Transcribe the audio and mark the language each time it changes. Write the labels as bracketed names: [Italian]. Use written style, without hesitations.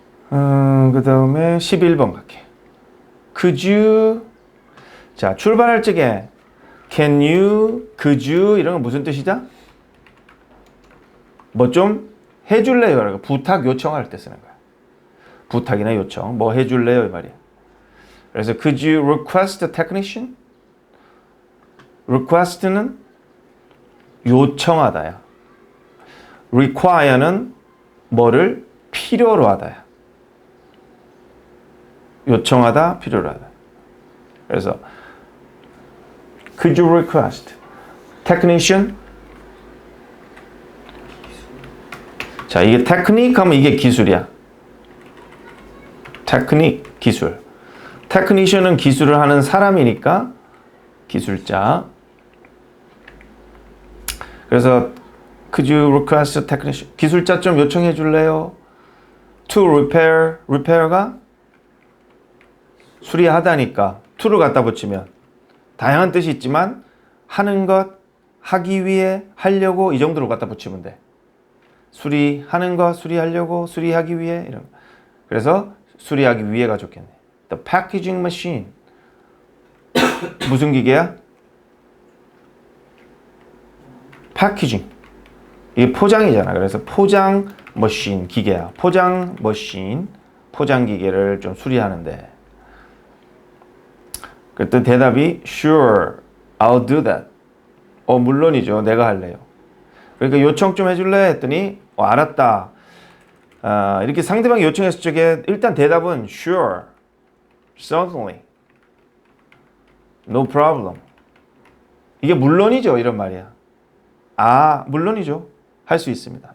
[Korean] 그 다음에 11번 갈게. [English] Could you [Korean] 자, 출발할 적에 [English] can you, could you [Korean] 이런 건 무슨 뜻이다? 뭐 좀 해줄래요? 부탁 요청할 때 쓰는 거야. 부탁이나 요청, 뭐 해줄래요? 이 말이야. 그래서 [English] could you request a technician? [Korean] request는 요청하다야. require는 뭐를 필요로 하다야. 요청하다, 필요로 하다. 그래서 [English] could you request technician? [Korean] 자, 이게 테크닉 하면 이게 기술이야. 테크닉, 기술. 테크니션은 기술을 하는 사람이니까 기술자. 그래서 [English] could you request a technician? [Korean] 기술자 좀 요청해 줄래요? [English] To repair, [Korean] repair가 수리하다니까 to를 갖다 붙이면 다양한 뜻이 있지만 하는 것, 하기 위해, 하려고 이 정도로 갖다 붙이면 돼. 수리하는 것, 수리하려고, 수리하기 위해 이런. 그래서 수리하기 위해가 좋겠네. [English] The packaging machine. [Korean] 무슨 기계야? packaging. 이게 포장이잖아. 그래서 포장 머신 기계야. 포장 머신, 포장 기계를 좀 수리하는데. 그랬더니 대답이 [English] sure, I'll do that. [Korean] 물론이죠. 내가 할래요. 그러니까 요청 좀 해줄래? 했더니 알았다. 이렇게 상대방이 요청했을 적에 일단 대답은 [English] sure, certainly, no problem. [Korean] 이게 물론이죠. 이런 말이야. 물론이죠. 할 수 있습니다.